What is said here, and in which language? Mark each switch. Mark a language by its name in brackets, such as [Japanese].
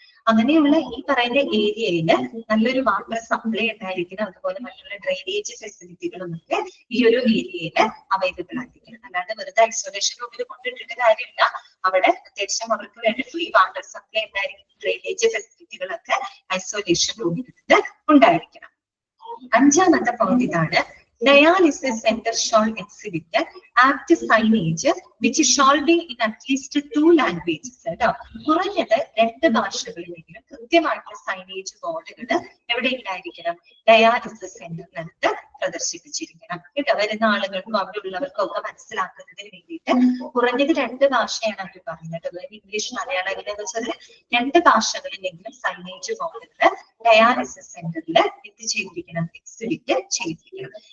[Malayalam] അങ്ങനെയുള്ള ഈ പറയുന്ന ഏരിയയിൽ നല്ലൊരു വാട്ടർ സപ്ലൈ ഉണ്ടായിരിക്കണം. അതുപോലെ മറ്റുള്ള ഡ്രെയിനേജ് ഫെസിലിറ്റികളും ഒക്കെ ഈ ഒരു ഏരിയയിൽ അവൈലബിൾ ആയിരിക്കണം. അല്ലാതെ വെറുതെ ഐസൊലേഷൻ റൂമിൽ കൊണ്ടിട്ടിട്ട് കാര്യമില്ല. അവിടെ അത്യാവശ്യം അവർക്ക് വേണ്ടി ഫ്രീ വാട്ടർ സപ്ലൈ ഉണ്ടായിരിക്കും. ഡ്രെയിനേജ് ഫെസിലിറ്റികളൊക്കെ ഐസൊലേഷൻ റൂമിൽ ഉണ്ടായിരിക്കണം. അഞ്ചാമത്തെ പോയിന്റ് ഇതാണ്, [English] dialysis center shall exhibit apt signage which shall be in at least 2 languages. [Malayalam] കുറഞ്ഞത് 2 ഭാഷകളിലെങ്കിലും കൃത്യമായിട്ടുള്ള സൈനേജ് ബോർഡുകൾ എവിടെ ഉണ്ടായിരിക്കണം? ഡയാലിസിസ് സെന്ററിനകത്ത് പ്രദർശിപ്പിച്ചിരിക്കണം കേട്ടോ. വരുന്ന ആളുകൾക്കും അവിടെ ഉള്ളവർക്കും ഒക്കെ മനസ്സിലാക്കുന്നതിന് വേണ്ടിയിട്ട് കുറഞ്ഞത് 2 ഭാഷയാണ് അവർ പറയുന്നത്. ഇംഗ്ലീഷ്, മലയാളം എങ്ങനെയാന്ന് വെച്ചാൽ 2 ഭാഷകളിലെങ്കിലും സൈനേജ് ബോർഡുകൾ ഡയാലിസിസ് സെന്ററിൽ ചെയ്തിരിക്കണം, എക്സിബിറ്റ് ചെയ്തിരിക്കണം.